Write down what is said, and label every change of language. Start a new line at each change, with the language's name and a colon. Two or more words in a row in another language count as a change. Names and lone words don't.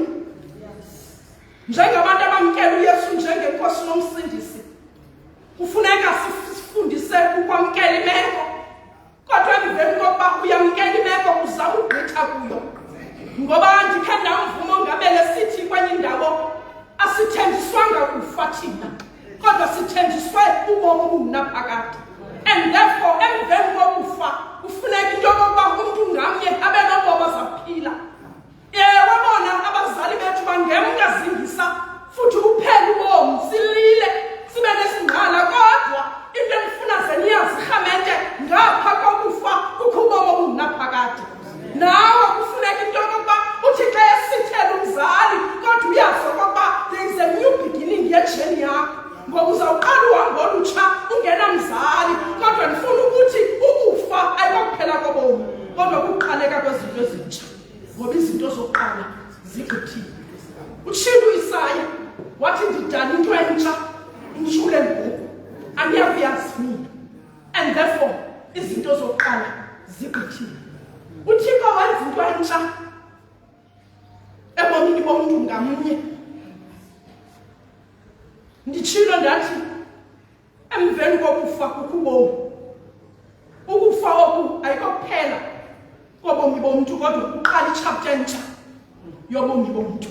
Xhosa: Njengabantu abamkela uYesu njengenkosi nomsindisi, kufuneka sifundise ukwamkela imeko. Kodwa emveni kokuba uyamkela imeko uzama ukugqitha kuyo. Ngoba ndikhe ndamvuma uNgamele sithi kwenye indawo asithenjiswanga kufa thina, kodwa sithenjiswe ubomi obungunaphakade. And therefore emveni kokufa kufuneka into yokokuba umuntu ngamnye abe nobomi azaphila. Wabona abazali bethu bangemka zingisa futhi kuphela ubomi silile sibe nesingqala, kodwa into endifuna zeniyazi Khamente ngapha kokufa kukho ubomi obungunaphakade. Nawe kufuneka into yokokuba uthi xa esithela umzali kodwa uyazi okokuba
English: there is a new beginning
Xhosa: yejeni yakho. Ngoba uzawuqala uhambo olutsha ungenamzali, kodwa ndifuna ukuthi ukufa ayikokuphela kobomi kodwa kuqaleka kwezinto ezintsha. Ngoba izinto zokuqala zigqithile. Utshilo uIsaya wathi ndidala into entsha intshule ngoku andiyakuyazi mina. And therefore izinto zokuqala zigqithile. uThixo wenza into entsha ebomini bomuntu ngamnye. Nditshilo ndathi emveni kokufa kukho ubomi. Ukufa oku ayikokuphela kobomi bomuntu kodwa kuqala ichapter entsha yobomi bomuntu.